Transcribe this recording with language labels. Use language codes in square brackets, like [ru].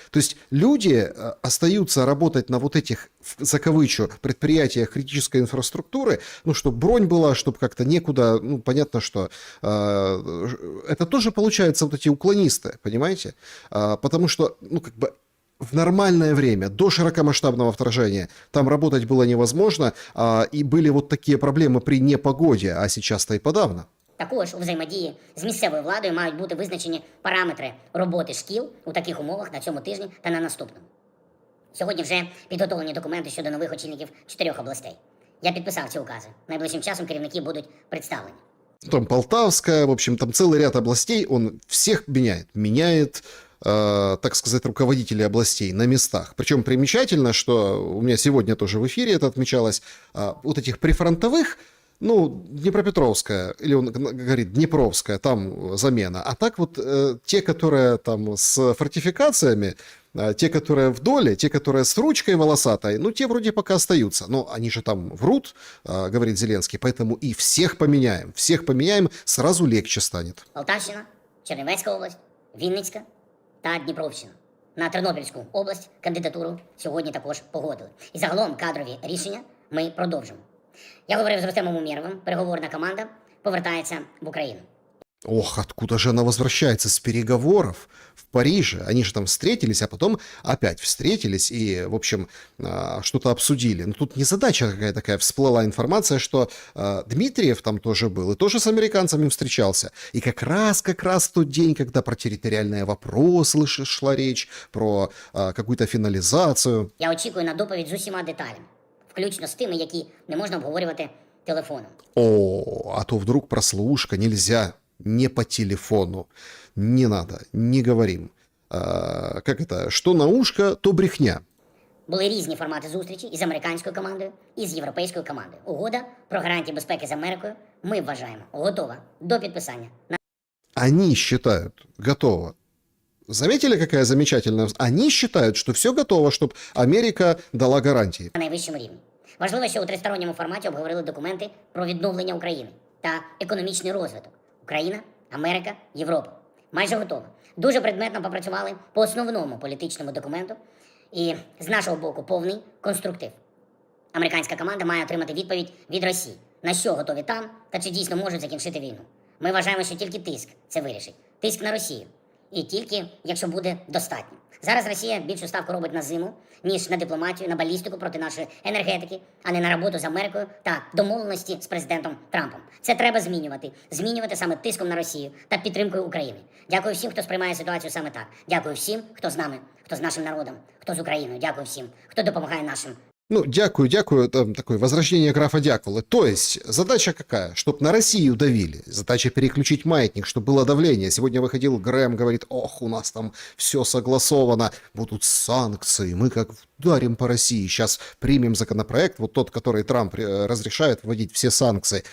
[ru] То есть люди остаются работать на вот этих, закавычу, предприятиях критической инфраструктуры, ну, чтобы бронь была, чтобы как-то некуда, ну, понятно, что это тоже получается вот эти уклонисты, понимаете? Потому что, ну, как бы в нормальное время, до широкомасштабного вторжения, там работать было невозможно, и были вот такие проблемы при непогоде, а сейчас-то и подавно. [uk] Також у взаємодії з місцевою владою мають бути визначені параметри роботи шкіл у таких умовах на цьому тижні та на наступному. Сьогодні вже підготовлені документи щодо нових очільників 4 областей. Я підписав ці укази. Найближчим часом керівники будуть представлені. [ru] Там Полтавская, в общем, там целый ряд областей, он всех меняет. Меняет, так сказать, руководителей областей на местах. Причем примечательно, что у меня сегодня тоже в эфире это отмечалось, вот этих прифронтовых, ну, Днепропетровская, или он говорит Днепровская, там замена. А так вот те, которые там с фортификациями, те, которые в доле, те, которые с ручкой волосатой, ну, те вроде пока остаются. Но они же там врут, говорит Зеленский, поэтому и всех поменяем, сразу легче станет. [uk] Полтавщина, Чернівецька область, Вінницька та Дніпровщина. На Тернопільську область кандидатуру сьогодні також погодили. І загалом кадрові рішення ми продовжимо. Я говорив з Рустемом Умєровим, переговорна команда повертається в Україну. [ru] Ох, откуда же она возвращается? С переговоров в Париже. Они же там встретились, а потом опять встретились и, в общем, что-то обсудили. Но тут не задача какая такая. Всплыла информация, что Дмитриев там тоже был и тоже с американцами встречался. И как раз в тот день, когда про территориальные вопросы шла речь, про какую-то финализацию. [uk] Я очікую на доповідь з усіма деталями, включно з тими, які не можна обговорювати телефоном. [ru] О, а то вдруг прослушка, нельзя. Не по телефону. Не надо, не говорим. Как это? Что на ушко, то брехня. [uk] Були різні формати зустрічі із американською командою, і з європейською командою. Угода про гарантії безпеки з Америкою, ми вважаємо, готова до підписання. [ru] Они считают, готово. Заметили, какая замечательная... Они считают, что все готово, чтобы Америка дала гарантии. [uk] На найвищому рівні. Важливо, що у тристоронньому форматі обговорили документи про відновлення України та економічний розвиток. Україна, Америка, Європа. Майже готово. Дуже предметно попрацювали по основному політичному документу і з нашого боку повний конструктив. Американська команда має отримати відповідь від Росії, на що готові там та чи дійсно можуть закінчити війну. Ми вважаємо, що тільки тиск це вирішить. Тиск на Росію. І тільки, якщо буде достатньо. Зараз Росія більшу ставку робить на зиму, ніж на дипломатію, на балістику проти нашої енергетики, а не на роботу з Америкою та домовленості з президентом Трампом. Це треба змінювати. Змінювати саме тиском на Росію та підтримкою України. Дякую всім, хто сприймає ситуацію саме так. Дякую всім, хто з нами, хто з нашим народом, хто з Україною. Дякую всім, хто допомагає нашим. [ru] Ну, дякую, там такое возвращение графа Дякулы. То есть, задача какая? Чтоб на Россию давили. Задача переключить маятник, чтобы было давление. Сегодня выходил Грэм, говорит, ох, у нас там все согласовано, будут санкции, мы как ударим по России. Сейчас примем законопроект, вот тот, который Трамп разрешает вводить все санкции.